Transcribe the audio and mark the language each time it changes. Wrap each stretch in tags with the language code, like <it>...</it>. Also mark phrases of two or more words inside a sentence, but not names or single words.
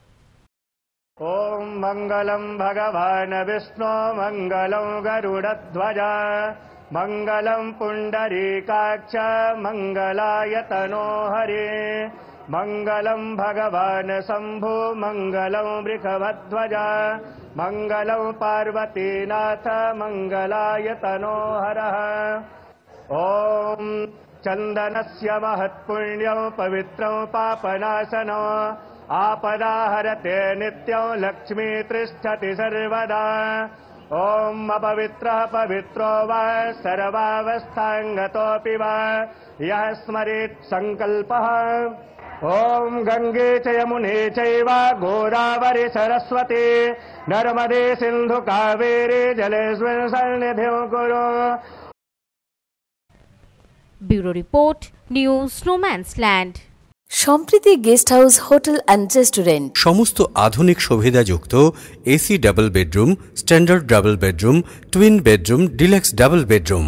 <sa>ওম মঙ্গলম ভগবান বিষ্ণু মঙ্গলম গরুড়ধ্বজ মঙ্গলম পুণ্ডরীকাক্ষ মঙ্গলায় তনো হরে মঙ্গলম ভগবান শম্ভু মঙ্গলম বৃষভধ্বজ মঙ্গলম পার্বতীনাথ মঙ্গলায় তনো হরঃ। ওম চন্দনস্য মহৎপুণ্যং পবিত্রং পাপনাশনং आपदाहरते नित्यं लक्ष्मी तिष्ठति सर्वदा। ओम अपवित्रः पवित्रो वा सर्वावस्थांगतोऽपि वा यः स्मरेत् संकल्पः। ओम गंगे च यमुने चैव गोदावरी सरस्वती नर्मदे सिंधु कावेरी जलेस्मिन् सन्निधिं कुरु।</sa> <bn>ব্যুরো রিপোর্ট, নিউজ স্নোম্যান্সল্যান্ড। সম্প্রীতি গেস্ট হাউস হোটেল অ্যান্ড রেস্টুরেন্ট। সমস্ত আধুনিক সুবিধাযুক্ত</bn> <en>AC double bedroom, standard double bedroom, twin bedroom, deluxe double bedroom.</en>